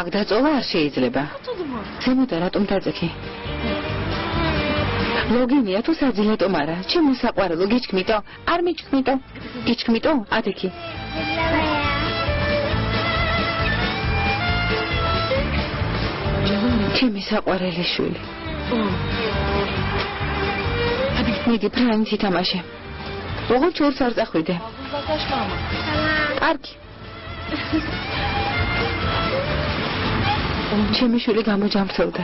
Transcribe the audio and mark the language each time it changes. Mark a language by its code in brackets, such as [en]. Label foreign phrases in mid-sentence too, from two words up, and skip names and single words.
[ka] აქ დაწოლა არ შეიძლება. [tr] Atıldı mı? [ka] ზემოთა რატომ დაძექი? ლოგინია თუ საძილეტომ არა? ჩემო საყვარელო, გიჩქმიტო? არ მიჩქმიტო? გიჩქმიტო? ათექი. ჩემი საყვარელი შვილი. მიდი ფრანცი თამაშე. ოღონდ ჩორს არ წახვიდე. [tr] Uzaklaşma ama. [ka] კარგი. ჩემი შვილი გამოჯამრთელდა.